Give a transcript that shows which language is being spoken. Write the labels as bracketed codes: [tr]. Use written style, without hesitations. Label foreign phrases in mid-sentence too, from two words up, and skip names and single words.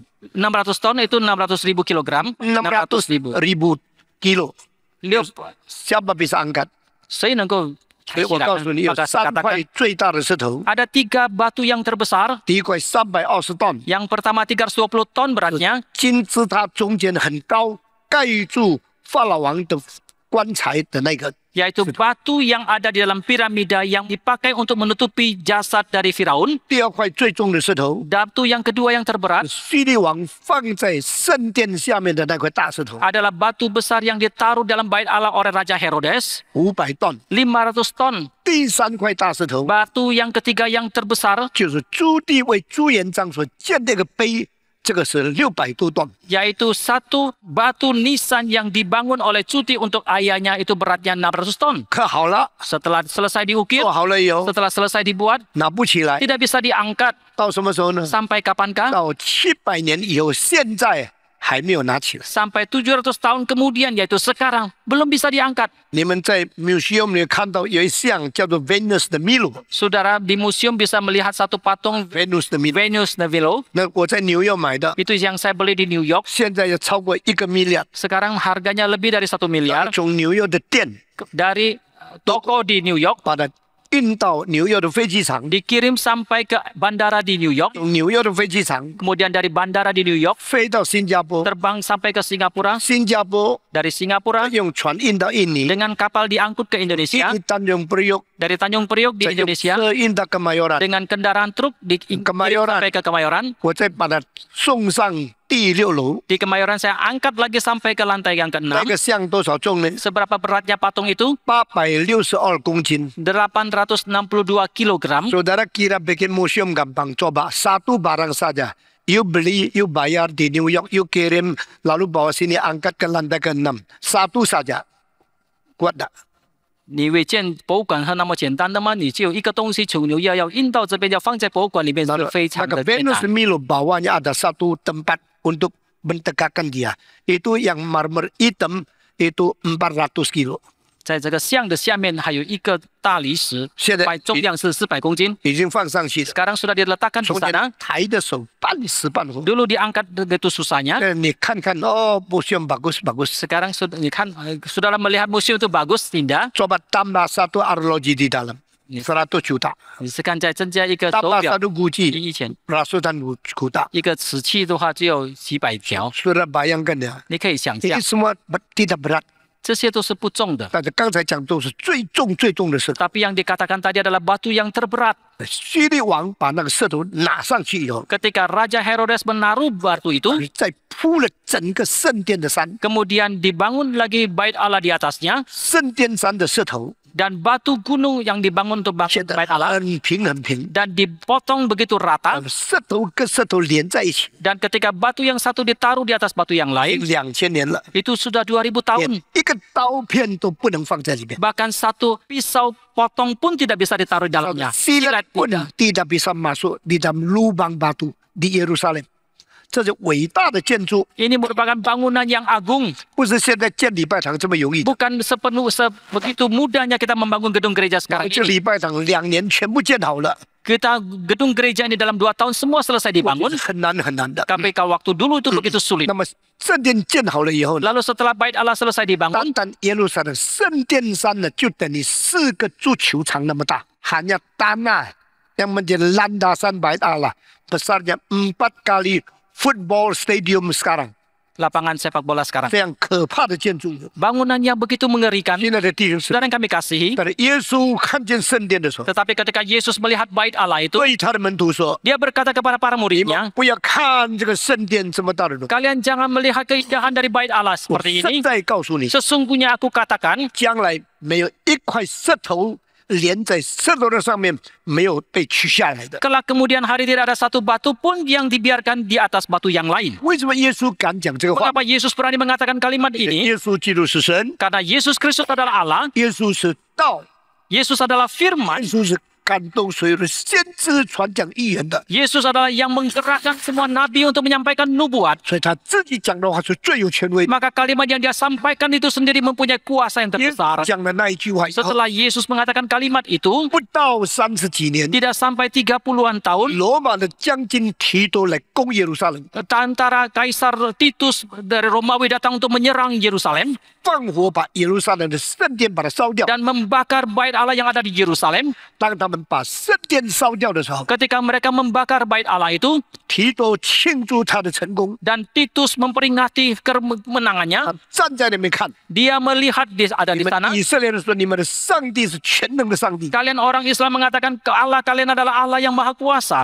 [id] 600 ton itu 600.000 kilogram. 600 600.000. ribu kilo. 6 Siapa bisa angkat? [zh] 谁能够所以我告诉你，有 [id] Maka 3 katakan, [zh] 块最大的石头， [id] ada 3 batu yang terbesar. [zh] 第一块320 ton， [id] Yang pertama 320 ton beratnya. [zh] 金字塔中间很高，盖住法老王的棺材的那个。 [id] Yaitu batu yang ada di dalam piramida yang dipakai untuk menutupi jasad dari Firaun. [zh] 第二块最重的石头， [id] Batu yang kedua yang terberat [zh] 希律王放在圣殿下面的那块大石头， [id] adalah batu besar yang ditaruh dalam bait Allah oleh Raja Herodes. [zh] 500 吨。 [id] 500 ton. [zh] 第3块大石头， [id] Batu yang ketiga yang terbesar [zh] 就是朱棣为朱元璋所建的一个碑，这个是600多吨。 [id] yaitu satu batu nisan yang dibangun oleh Cuti untuk ayahnya, itu beratnya 600 ton. [zh] 刻好了， [id] Setelah selesai diukir, [zh] 做好了以后 [id] setelah selesai dibuat, [zh] 拿不起来， [id] tidak bisa diangkat. [zh] 到什么时候呢？ [id] Sampai kapankah? [zh] 到700年以后，现在还没有拿起来。 [id] Sampai 700 tahun kemudian, yaitu sekarang, belum bisa diangkat. [zh] 你们在 museum 里看到有一像叫做 Venus 的 Milo， [id] Saudara di museum bisa melihat satu patung [zh] Venus 的 Milo， [id] Venus de Milo. [zh] 那我在纽约买的， [id] Itu yang saya beli di New York. [zh] 现在要超过1个 million。 [id] Sekarang harganya lebih dari 1 miliar. [zh] 从纽约的店 [id] Dari toko di New York [zh] 把它运到纽约的飞机场， [id] dikirim sampai ke bandara di New York. [zh] 从纽约的飞机场 [id] Kemudian dari bandara di New York [zh] 飞到新加坡， [id] terbang sampai ke Singapura. [zh] 新加坡 [id] Dari Singapura [zh] 用船运到印尼， [id] dengan kapal diangkut ke Indonesia. [zh] 一单用 Priok， [id] Dari Tanjung Priok di [zh] 再用 [id] Indonesia [zh] 车运到 Kemayoran， [id] dengan kendaraan truk Kemayoran. sampai ke Kemayoran. [zh] 我再把它送上第6楼。 [id] Di Kemayoran saya angkat lagi sampai ke lantai yang [zh] 那 [id] ke-6. [zh] 个像多少重呢？ [id] Seberapa beratnya patung itu? [zh] 862 公斤。 [id] 862 kilogram. Saudara kira bikin museum gampang? Coba satu barang saja. You beli, you bayar di New York, you kirim, lalu bawa sini angkat ke lantai ke-6. Satu saja. Kuat tak? [zh] 你以为建博物馆是那么简单的吗？你只有一个东西从纽约要运到这边，要放在博物馆里面，是 [id] Lalu, [zh] 非常 [id] maka [zh] 的简 [id] Venus [zh] 单。 [id] Milo bawahnya ada satu tempat untuk mentegakkan dia. Itu yang marmer hitam, itu 400 kilo. [zh] 在这个像的下面还有一个大理石，现在重量是400公斤。已经放上去了。 [id] Sekarang sudah diletakkan di [zh] 从前 [id] sana. [zh] 抬的手半死半活。 [id] Dulu diangkat begitu susahnya. [zh] 你看看哦 ， [id] museum bagus bagus. Sekarang sudah, saudara melihat museum itu bagus, indah. Coba tambah satu arloji di dalam. 100 juta. [zh] 你是看在增加一个手 [id] Tambah [zh] 表， [id] satu guci. [zh] 以前 [id] Ratusan juta. [zh] 一个瓷器的话只有几百条， [id] Saudara bayangkan ya. [zh] 你可以想 [id] Ini [zh] 象， [id] semua tidak berat. [zh] 这些都是不重的。但是刚才讲都是最重最重的石头。 [id] Tapi yang dikatakan tadi adalah batu yang terberat. [zh] 希律王把那个石头拿上去以后， [id] Ketika Raja Herodes menaruh batu itu, [zh] 再铺了整个圣殿的山。 [id] kemudian dibangun lagi bait Allah di atasnya, [zh] 圣殿山的石头 [id] dan batu gunung yang dibangun untuk [zh] 现 [id] bangun [zh] 在 [id] bait Allah, [zh] 很平很平， [id] dan dipotong begitu rata, [zh] 石头跟石头连在一起， [id] dan ketika batu yang satu ditaruh di atas batu yang [zh] 已 [id] lain, [zh] 经2000年了， [id] itu sudah 2000 tahun. [zh] 连一个刀片都不能放在里面， [id] Bahkan satu pisau potong pun tidak bisa ditaruh di dalamnya. silat pun tidak. tidak bisa masuk di dalam lubang batu di Yerusalem。 [zh] 这是伟大的建筑， [id] Ini merupakan bangunan yang agung. [zh] 不是现在建礼拜堂这么容易的。 [id] Bukan begitu mudahnya kita membangun gedung gereja sekarang [zh] 这 [id] ini. [zh] 礼拜堂2年全部建好了， [id] Kita gedung gereja ini dalam 2 tahun semua selesai [zh] 这 [id] dibangun. [zh] 是很难很难的。 [id] Tapi kalau waktu dulu itu begitu sulit. [zh] 那么圣殿建好了以后呢， [id] Lalu setelah bait Allah selesai [zh] 单 [id] dibangun, [zh] 单耶路撒冷圣殿山呢，就等于4个足球场那么大。 [id] Hanya tanah yang menjadi landasan bait Allah besarnya 4 kali [en] football stadium [id] sekarang， lapangan sepak bola sekarang. [zh] 这样可怕的建筑。 [id] Bangunan yang begitu mengerikan. [zh] 现在的弟兄是， [id] Saudara yang kami kasihi, [zh] 但是耶稣看见圣殿的时候， [id] tetapi ketika Yesus melihat bait Allah itu, [zh] 对他的门徒说 [id] dia berkata kepada para：“ [zh] 你 [id] muridnya, [zh] 们不要看这个圣殿这么大的东西， [id] kalian jangan melihat keindahan dari bait Allah [zh] 我 [id] seperti [zh] 现 [id] ini. [zh] 在告诉你， [id] Sesungguhnya aku katakan, [zh] 将来没有一块石头连在舌头的上面，没有被取下来的。 [id] Kelak kemudian hari tidak ada satu batu pun yang dibiarkan di atas batu yang lain. [zh] 为什么耶稣敢讲这个话？ [id] Mengapa Yesus berani mengatakan kalimat ini? [zh] 耶稣基督是神， [id] Karena Yesus Kristus adalah Allah, [zh] 耶稣是道， [id] Yesus adalah firman, [zh] 耶稣是感动所有的先知传讲预言的， [id] Yesus adalah yang menggerakkan semua nabi untuk menyampaikan nubuat. [zh] 所以他自己讲的话是最有权威。 [id] Maka kalimat yang dia sampaikan itu sendiri mempunyai kuasa yang [zh] 耶稣 [id] terbesar. [zh] 讲的那一句话以后， [id] Setelah Yesus mengatakan kalimat itu, [zh] 不到30几年， [id] tidak sampai 30-an tahun, [zh] 罗马的将军提多来攻耶路撒冷， [id] antara Kaisar Titus dari Romawi datang untuk menyerang Yerusalem [zh] 放火把耶路撒冷的圣殿把它烧掉。 [id] dan membakar bait Allah yang ada di Yerusalem. [zh] 当他们把圣殿烧掉的时候， [id] Ketika mereka membakar bait Allah itu, [zh] 提多庆祝他的成功， [id] dan Titus memperingati kemenangannya, [zh] 他站在那边看。 [id] dia melihat ada [zh] 你 [id] di [zh] 们 [id] sana. [zh] 以色列人说，你们的上帝是全能的上帝， [id] Kalian orang Islam mengatakan Allah kalian adalah Allah yang maha kuasa.